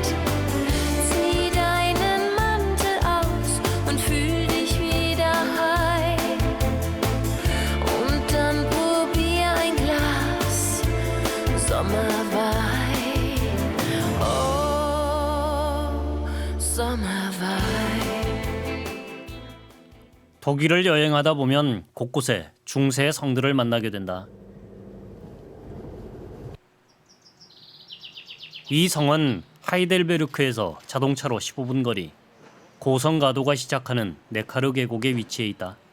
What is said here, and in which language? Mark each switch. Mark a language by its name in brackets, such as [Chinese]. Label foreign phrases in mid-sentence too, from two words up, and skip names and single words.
[German] Zieh deinen Mantel aus und fühl dich wieder heim. Und dann probier ein Glas Sommerwein. Oh, Sommerwein. [Korean] 독일을 여행하다 보면 곳곳에 중세의 성들을 만나게 된다. 이 성은 하이델베르크에서 자동차로 15분 거리 고성 가도가 시작하는 네카르 계곡에 위치해 있다.